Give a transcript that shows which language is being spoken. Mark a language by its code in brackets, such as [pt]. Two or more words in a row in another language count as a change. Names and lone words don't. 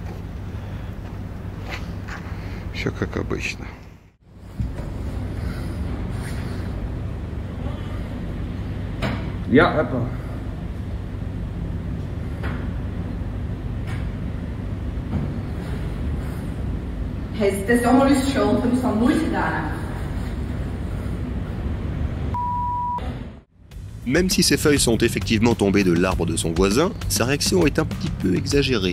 [ru] Все как обычно. [nl] Ja, Apple. Het is allemaal uw schuld, we hebben het nooit gedaan. [fr] Même si ces feuilles sont effectivement tombées de l'arbre de son voisin, sa réaction est un petit peu exagérée.